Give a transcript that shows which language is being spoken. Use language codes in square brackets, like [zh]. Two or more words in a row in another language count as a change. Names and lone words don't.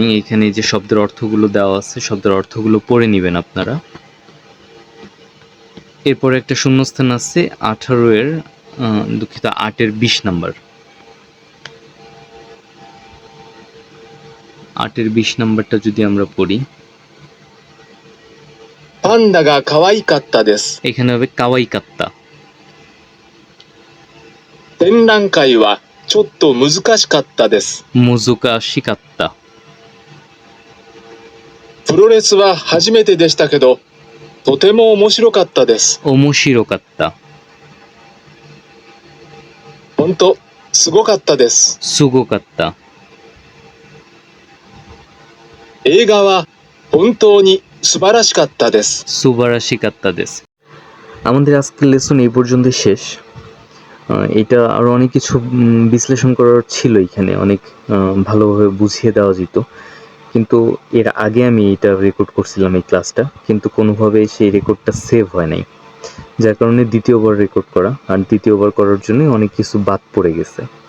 [bn] এইখানে যে শব্দের অর্থগুলো দেওয়া আছে, শব্দের অর্থগুলো পড়ে নেবেন আপনারা। এরপরে একটা শূন্যস্থান আছে 18 এর, দুঃখিত 8 এর 20 নাম্বার। 8 এর 20 নাম্বারটা যদি আমরা পড়ি, [ja] パンダが可愛かったです。 [bn] এখানে হবে [ja] かわいかった. 展覧会はちょっと難しかったです。むずかしかった. プロレスは初めてでしたけど、とても面白かったです。おもしろかった. 本当、すごかったです。すごかった. 映画は本当に素晴らしかったです。すばらしかったです. [bn] আমাদের আজকের লেসন এই পর্যন্তই শেষ। এটা আরও অনেক কিছু বিশ্লেষণ করার ছিল, এখানে অনেক ভালোভাবে বুঝিয়ে দেওয়া যেত, কিন্তু এর আগে আমি এটা রেকর্ড করছিলাম এই ক্লাসটা, কিন্তু কোনোভাবে সেই রেকর্ডটা সেভ হয় নাই, যার কারণে দ্বিতীয়বার রেকর্ড করা, আর দ্বিতীয়বার করার জন্য অনেক কিছু বাদ পড়ে গেছে।